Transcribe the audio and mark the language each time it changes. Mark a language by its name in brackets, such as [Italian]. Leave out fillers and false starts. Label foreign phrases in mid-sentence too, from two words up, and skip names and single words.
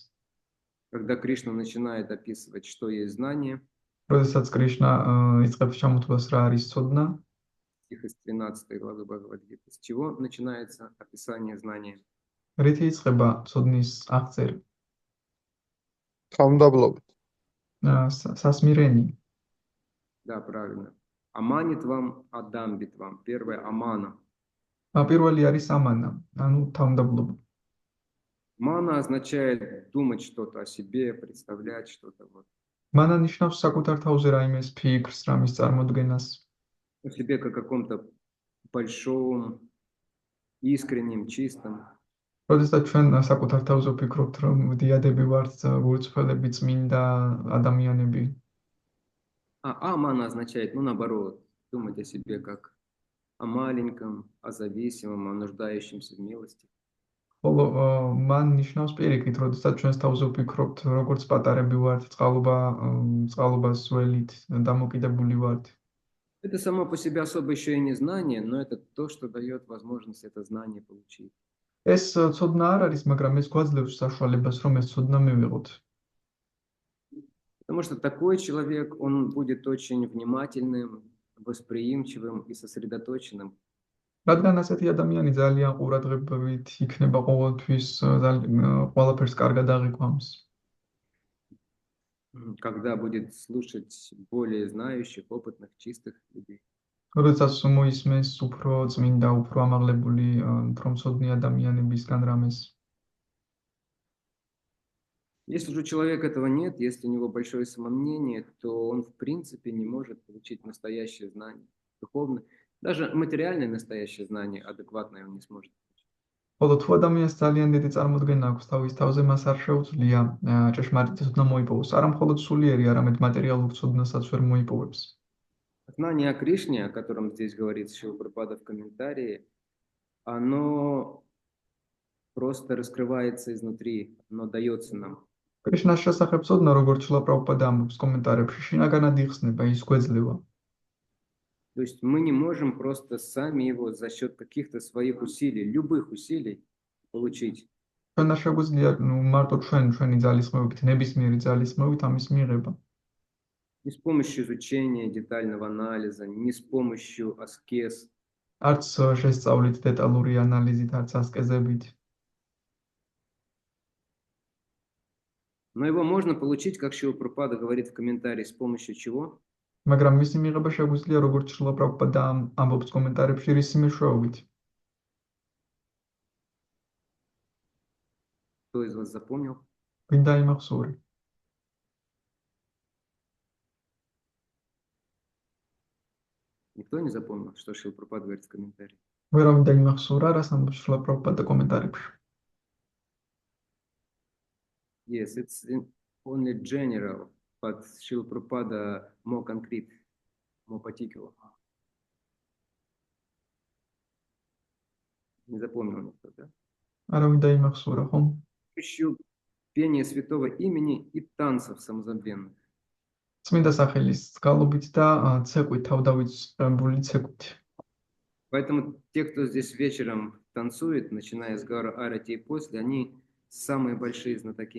[Russian] Когда Кришна начинает описывать, что есть знание, [Georgian] როდესაც კრიშნა იწყებს ჩამოთვლას რა არის ცოდნა, [Russian] стих из 13 главы Бхагавад-гиты, с чего начинается описание знания? [Georgian] რითი იწყება ცოდნის აღწერა? თავმდაბლობით. [Russian] სასმირენი. Да, правильно. [Sanskrit] अमानित्वम्, अदम्भित्वम्. [Russian] Первое амана. [Georgian] პირველი არის ამანა, ანუ თავმდაბლობა. [Russian] Мана означает думать что-то о себе, представлять что-то вот. [Georgian] მანა ნიშნავს საკუთარ თავზე რაიმეს ფიქრს, რამის წარმოდგენას. [Russian] О себе как каком-то большом, искреннем, чистом. [Georgian] როდესაც ჩვენ საკუთარ თავზე ვფიქრობთ, რომ დიადები ვართ, ვურცველები, წმინდა ადამიანები. [Russian] А амана означает, ну, наоборот, думать о себе как о маленьком, о зависимом, о нуждающемся в милости. [Georgian] ხოლო მან ნიშნავს პირიქით, როდესაც ჩვენს თავზე ვფიქრობთ, როგორც პატარები ვართ, წყალობას ველით, დამოკიდებული ვართ. [Russian] Это само по себе особо еще и не знание, но это то, что дает возможность это знание получить. [Georgian] ეს ცოდნა არ არის, მაგრამ ეს გვაძლევს საშუალებას, რომ ეს ცოდნა მივიღოთ. [Russian] Потому что такой человек, он будет очень внимательным, восприимчивым и сосредоточенным. [Georgian] რადგან ასეთი ადამიანი ძალიან ყურადღებით იქნება ყოველთვის, ყველაფერს კარგად აღიქვამს. [Russian] Когда будет слушать более знающих, опытных, чистых людей. [Georgian] როდესაც მოისმენს უფრო წმინდა, უფრო ამაღლებული, უფრო მცოდნი ადამიანებისგან რამეს. [Russian] Если же у человека этого нет, если у него большое самомнение, то он в принципе не может получить настоящее знание, духовное, даже материальное настоящее знание адекватное он не сможет. [Georgian] ხოლო თუ ადამიანს ძალიან დიდი წარმოდგენა აქვს თავის თავზე, მას არ შეუძლია ჭეშმარიტი ცოდნა მოიპოვოს. არა მხოლოდ სულიერი, არამედ მატერიალურ ცოდნასაც ვერ მოიპოვებს. [Russian] Знание о Кришне, о котором здесь говорит Шрила Прабхупада в комментарии, оно просто раскрывается изнутри, оно дается нам. [Georgian] კრიშნას შესახებ ცოდნა, როგორც შრილა პრაბჰუპადა ამბობს კომენტარებში, შინაგანად იხსნება, ის გვეძლევა. [Russian] То есть мы не можем просто сами его за счет каких-то своих усилий, любых усилий получить. [Georgian] ჩვენ არ შეგვიძლია მარტო ჩვენი ძალისხმევით, ნებისმიერი ძალისხმევით ამის მიღება. [Russian] Не с помощью изучения детального анализа, не с помощью аскез. [Georgian] არც შესწავლით დეტალური ანალიზით, არც ასკეზებით. [Russian] Но его можно получить, как Шрила Прабхупада говорит в комментарии, с помощью чего? [Georgian] მაგრამ მისი მიღება შეგვიძლია, როგორც შრილა პრაბჰუპადა ამბობს კომენტარებში, რის მეშვეობით. [Russian] Кто из вас запомнил? [Georgian] ვინ დაიმახსოვრე? [Russian] Никто не запомнил, что Шрила Прабхупада говорит в комментарии? [Georgian] ვერ მინდა იმახსოვრა, რას ამბობს შრილა პრაბჰუპადა კომენტარებში. [English] Yes, it's only general, but Srila Prabhupada more concrete, more particular. [Russian] Не запомнил никто, да? [Georgian] არა მინდა იმახსოვრა, ხომ? [Russian] Еще пение святого имени и танцев самозабвенных. [Georgian] წმინდა სახელის გალობით და ცეკვით, თავდავიწყებული ცეკვით. [Russian] Поэтому те, кто здесь вечером танцует, начиная с Гара Арати и после, они самые большие знатоки.